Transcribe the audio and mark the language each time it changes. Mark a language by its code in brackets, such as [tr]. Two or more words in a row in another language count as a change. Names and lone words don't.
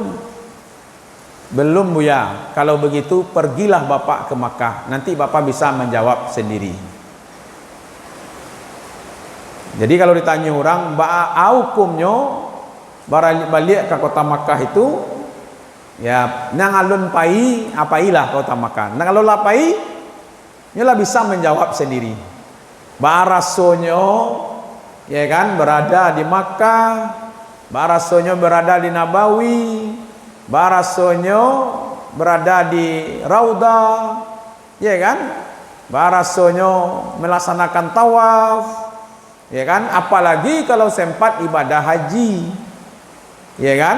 [id] Belum Buya. Kalau begitu pergilah Bapak ke Makkah. Nanti Bapak bisa menjawab sendiri. Jadi kalau ditanya orang, hukumnya balik ke kota Makkah itu, ya, [min] nang alun pai apailah kota Makkah. Nang alun lapai, nyolah bisa menjawab sendiri. [id] Barasonyo, ya kan, berada di Makkah, barasonyo berada di Nabawi, barasonyo berada di Raudah, ya kan, barasonyo melaksanakan tawaf, ya kan, apalagi kalau sempat ibadah haji, ya kan.